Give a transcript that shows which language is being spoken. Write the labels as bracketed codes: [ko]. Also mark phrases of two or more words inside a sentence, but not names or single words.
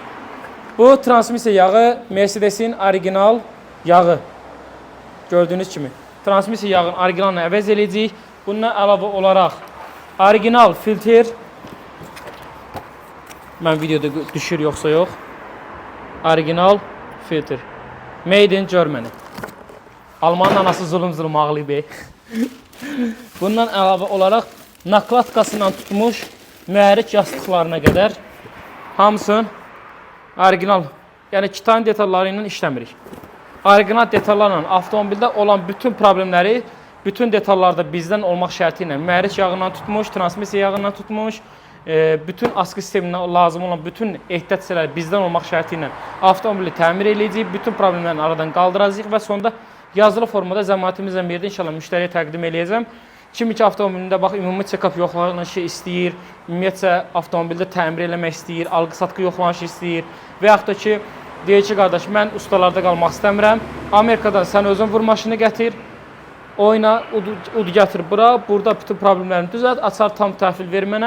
[az] Bu transmisiya yağı Mercedes-in orijinal yağı. Gördüyünüz kimi. Transmisiya yağını orijinalını əvəz eləyəcəyik. Bundan əlavə olaraq orijinal filtr, mən videoda düşür yoxsa yox, orijinal filtr, [en] made in Germany. [az] Almanın anası zulüm ağlayıb. Bundan əlavə olaraq nakladkasından tutmuş mühərrik yastıqlarına qədər hamısını orijinal, yəni titan detalları ilə işləmirik. Orijinal detallarla avtomobildə olan bütün problemləri, bütün detallarda bizdən olmaq şərti ilə mühərrik yağından tutmuş, transmisiya yağından tutmuş, bütün askı sistemindən lazım olan bütün ehtiyat hissələri bizdən olmaq şərti ilə avtomobili təmir edəcəyik, bütün problemlərini aradan qaldıracağıq və sonunda yazılı formada cəmiyyətimizlə birlikdə inşallah müştəriyə təqdim edəcəm. Kimi ki, avtomobilində bax, ümumi check-up yoxlanışı istəyir, ümumiyyətcə avtomobildə təmir eləmək istəyir, alqı-satqı yoxlanışı istəyir və yaxud da ki, deyir ki, qardaş, mən ustalarda qalmaq istəmirəm, Amerikadan sən özün vur maşını gətir, oyna, ud gətir bura, burada bütün problemlərini düzəlt, açar tam təhvil ver mənə.